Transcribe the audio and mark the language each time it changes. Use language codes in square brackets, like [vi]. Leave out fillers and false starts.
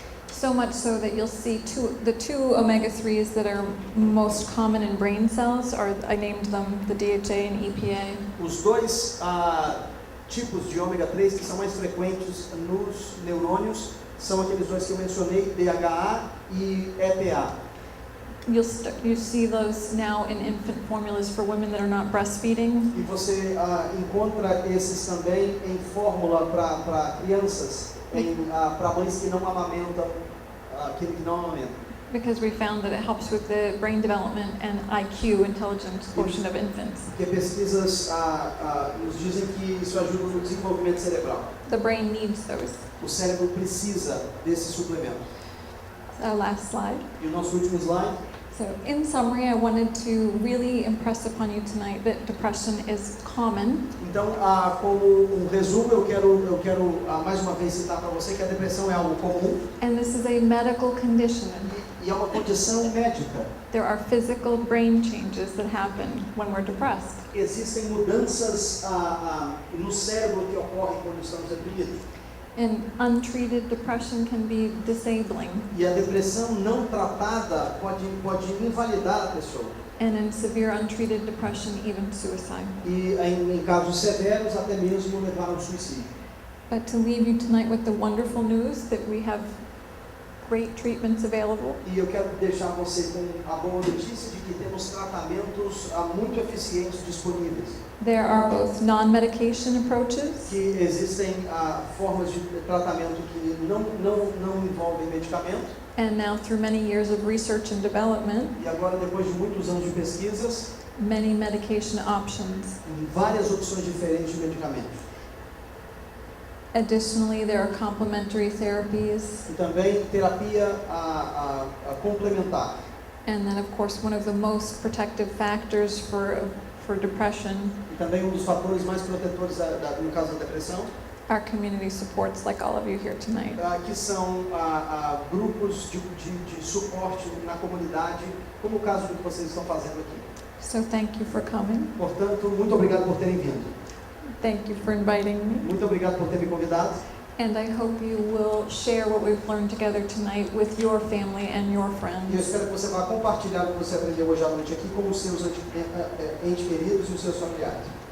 [en] So much so that you'll see the two omega-3s that are most common in brain cells are, I named them the DHA and EPA. [pt] Os dois tipos de ômega 3 que são mais frequentes nos neurônios são aqueles dois que eu mencionei, DHA e EPA. [en] You see those now in infant formulas for women that are not breastfeeding. [pt] E você encontra esses também em fórmula para crianças, para mães que não amamentam, que não amamentam. [en] Because we found that it helps with the brain development and IQ, intelligence quotient of infants. [pt] Porque pesquisas nos dizem que isso ajuda no desenvolvimento cerebral. [en] The brain needs those. [pt] O cérebro precisa desse suplemento. [en] Last slide. [pt] E o nosso último slide. [en] So in summary, I wanted to really impress upon you tonight that depression is common. [pt] Então, como resumo, eu quero mais uma vez citar para você que a depressão é algo comum. [en] And this is a medical condition. [pt] E é uma condição médica. [en] There are physical brain changes that happen when we're depressed. [pt] Existem mudanças no cérebro que ocorrem quando estamos deprimidos. [en] And untreated depression can be disabling. [pt] E a depressão não tratada pode invalidar a pessoa. [en] And in severe untreated depression, even suicide. [pt] E em casos severos, até mesmo levar ao suicídio. [en] But to leave you tonight with the wonderful news that we have great treatments available. [pt] E eu quero deixar você com a boa notícia de que temos tratamentos muito eficientes disponíveis. [en] There are both non-medication approaches. [pt] Que existem formas de tratamento que não envolvem medicamento. [en] And now through many years of research and development, [pt] E agora, depois de muitos anos de pesquisas, [en] many medication options. [pt] várias opções diferentes de medicamentos. [en] Additionally, there are complementary therapies. [pt] E também terapia complementar. [en] And then, of course, one of the most protective factors for depression [pt] E também dos fatores mais protetores no caso da depressão, [en] are community supports like all of you here tonight. [pt] que são grupos de suporte na comunidade, como o caso do que vocês estão fazendo aqui. [en] So thank you for coming. [pt] Portanto, muito obrigado por terem vindo. [en] Thank you for inviting me. [pt] Muito obrigado por ter me convidado. [en] And I hope you will share what we've learned together tonight with your family and your [pt] E eu [en] friends. [pt] espero que você vá compartilhar o que você aprendeu hoje à noite aqui com os seus entes queridos e os seus familiares.